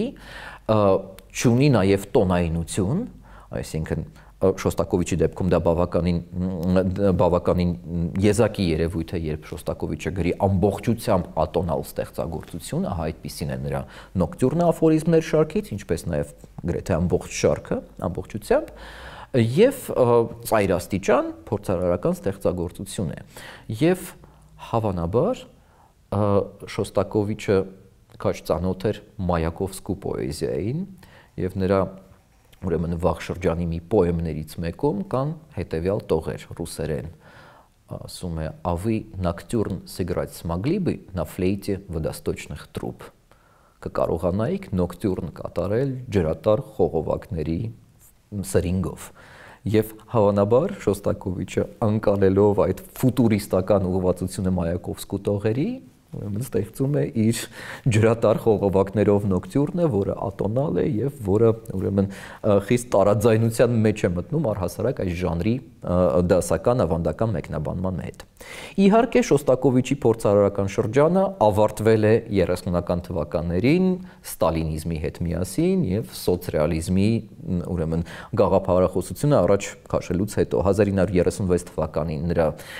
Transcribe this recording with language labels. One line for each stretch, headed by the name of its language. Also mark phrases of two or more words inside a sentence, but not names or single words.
Armenian: չունի նաև տոնայնություն, այսինքն Շոստակովիչի դեպքում դա բավականին եզակի երևույթ է, երբ Շոստակովիչը գրի ամբողջությամբ ատոնալ ստեղծագործություն, ահա այդպիսին է նրա նոկտյուրնը աֆորիզմներ շարքից, ինչպես նաև գրեթե ամբողջ շարքը ամբողջությամբ, եւ ծայրաստիճան փորձարարական ստեղծագործություն է։ Եվ հավանաբար Շոստակովիչը քաջ ծանոթ էր Մայակովսկու պոեզիային եւ նրա ուրեմն վաղ շրջանի մի պոեմներից մեկում կան հետևյալ տողեր ռուսերեն, ասում է
Russian: «А вы ноктюрн сыграть смогли бы на флейте водосточных труб»։
Armenian: Կկարողանայիք նոկտյուրն կատարել ջրատար խողովակների սրինգով։ Եվ հավանաբար Շոստակովիչը անցալելով այդ ֆուտուրիստական ուղղվածությունը Մայակովսկու տողերի ուրեմն ստեղծում է իր ջրատար խողովակներով նոկտյուրնը, որը ատոնալ է եւ որը ուրեմն խիստ տարաձայնության մեջ է մտնում առհասարակ այս ժանրի դասական ավանդական մեկնաբանման հետ։ Իհարկե Շոստակովիչի փորձարարական շրջանը ավարտվել է 30-ական թվականներին ստալինիզմի հետ միասին եւ սոցրեալիզմի ուրեմն գաղափարախոսությունը առաջ քաշելուց հետո 1936 թվականին նրա